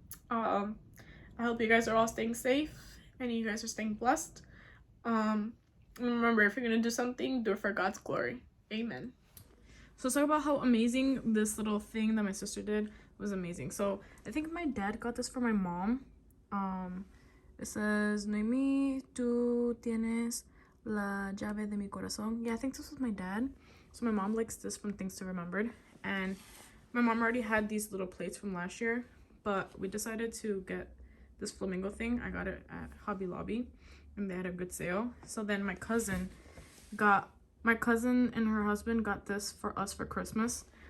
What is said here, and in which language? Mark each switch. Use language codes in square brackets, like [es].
[en] I hope you guys are all staying safe and you guys are staying blessed. And remember, if you're gonna do something, do it for God's glory. Amen. So let's talk about how amazing this little thing that my sister did was amazing. So I think my dad got this for my mom. It says, [es] Noemi, tú tienes la llave de mi corazón. [en] Yeah, I think this was my dad. So my mom likes this from Things to Remembered. And my mom already had these little plates from last year, but we decided to get this flamingo thing. I got it at Hobby Lobby and they had a good sale. So then my cousin and her husband got this for us for Christmas.